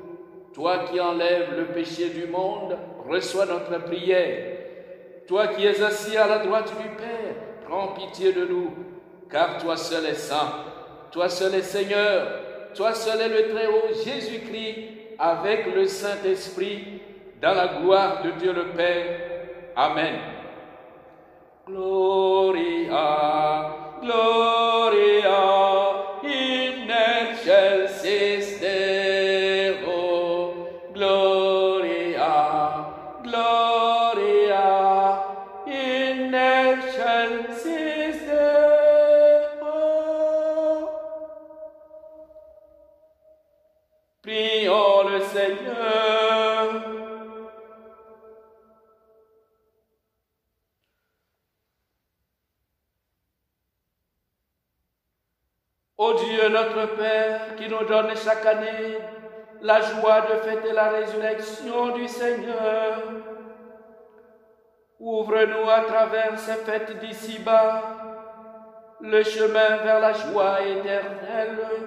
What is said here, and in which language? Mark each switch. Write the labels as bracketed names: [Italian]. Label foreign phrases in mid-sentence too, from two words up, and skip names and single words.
[French] Toi qui enlèves le péché du monde, reçois notre prière. Toi qui es assis à la droite du Père, prends pitié de nous, car toi seul es saint, toi seul es Seigneur, toi seul est le Très-Haut Jésus-Christ, avec le Saint-Esprit, dans la gloire de Dieu le Père. Amen. [Latin] Gloria, Gloria, in excelsis Deo. Gloria, Gloria, in excelsis Deo. [French] Prions le Seigneur. Ô Dieu notre Père, qui nous donne chaque année la joie de fêter la résurrection du Seigneur, ouvre-nous à travers ces fêtes d'ici-bas le chemin vers la joie éternelle.